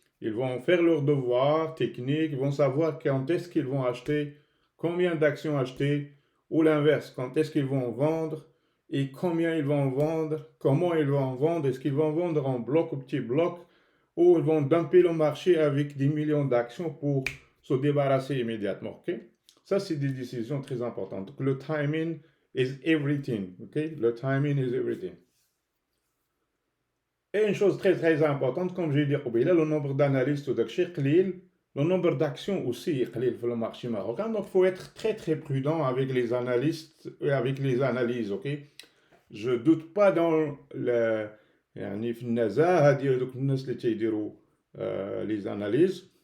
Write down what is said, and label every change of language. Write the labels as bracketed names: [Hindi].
[French] Ils vont faire leur devoir technique, ils vont savoir quand est-ce qu'ils vont acheter, combien d'actions acheter, ou l'inverse, quand est-ce qu'ils vont vendre et combien ils vont vendre, comment ils vont vendre, est-ce qu'ils vont vendre en bloc ou petit bloc, ou ils vont dumper le marché avec des millions d'actions pour se débarrasser immédiatement. Okay? Ça, c'est des décisions très importantes. Donc, le [English] timing is everything. Okay? Le timing is everything. [French] Et une chose très très importante, comme j'ai dit, le nombre d'analystes le nombre d'actions aussi est sur le marché marocain. Donc il faut être très très prudent avec les analystes et avec les analyses. Ok? Je ne doute pas dans le, [Arabic] يعني في النزاهة ديال دوك الناس اللي تيديروا [French] les analyses.